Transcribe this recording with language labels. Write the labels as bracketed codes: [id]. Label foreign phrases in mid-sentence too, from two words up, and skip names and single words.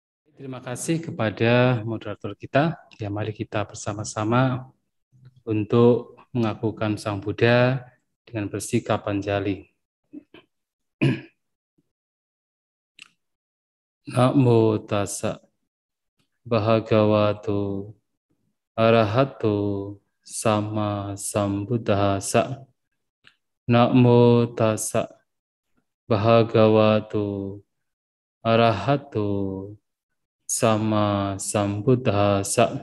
[id] Terima kasih kepada moderator kita. Ya, mari kita bersama-sama untuk mengakukan Sang Buddha dengan bersikap Panjali. [pi] Namo tassa bhagavato arahato sama sambuddhassa. Namo tassa bhagavato arahato sama sambuddhassa.